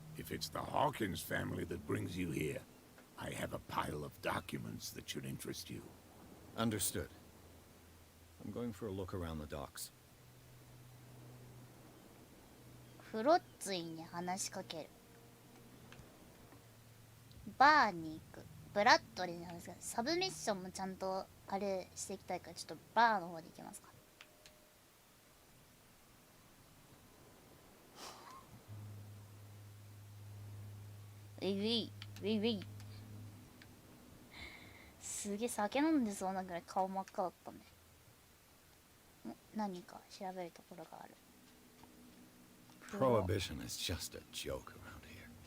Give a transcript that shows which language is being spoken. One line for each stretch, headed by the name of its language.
English: If it's the Hawkins family that brings you here, I have a pile of documents that should interest you. Understood. I'm going for a look around the docks.
Japanese: フロッツイに話しかける。バーに行く。ブラッドリーに話すけど、サブミッションもちゃんとあれしていきたいから、ちょっとバーの方で行きますか。ウィウィウィウィ。すげえ酒飲んでそうなぐらい顔真っ赤だったね。何か調べるところがある。
English: Prohibition is just a joke around here.